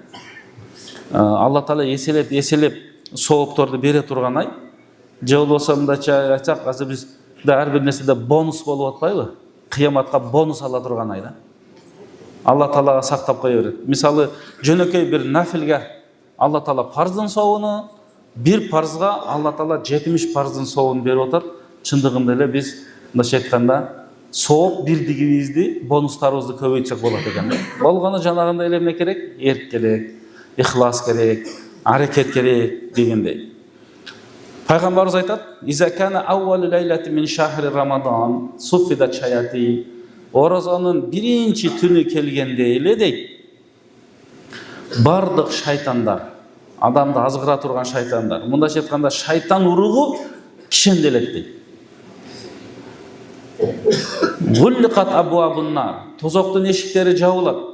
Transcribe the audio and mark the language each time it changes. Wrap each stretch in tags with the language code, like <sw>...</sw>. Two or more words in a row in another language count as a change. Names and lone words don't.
<ky>Алла Таала эселеп соопторду бере турган ай. Же болбосо мындайча айтсак, азыр биз ар бир нерседе бонус болуп атпайбы? Кыяматка бонус ала турган ай да. Алла Таалага сактап кое берет. Мисалы, жөнөкөй бир нафилге Алла Таала парздын соогуну, бир парзга Алла Таала 70 парздын соогун берип атат. Чындыгында эле биз мындайча айтканда сооп бирдигибизди, бонустарыбызды көбөйтсөк болот экен. Болгону жанагындай эле эмне керек? Эрк керек, ихлас керек, аракет керек дегендей. Пайгамбарыбыз айтат:</ky> <ar>"إذا كان أول ليلة من شهر رمضان صفدت الشياطين."</ar> <ky>Орозонун биринчи түнү келгенде эле дейт, бардык шайтандар, адамды азгыра турган шайтандар, мындайча айтканда шайтан уругу кишенделет дейт.</ky> <ar>وغلقت أبواب النار,</ar> <ky>тозоктун эшиктери жабылат.</ky>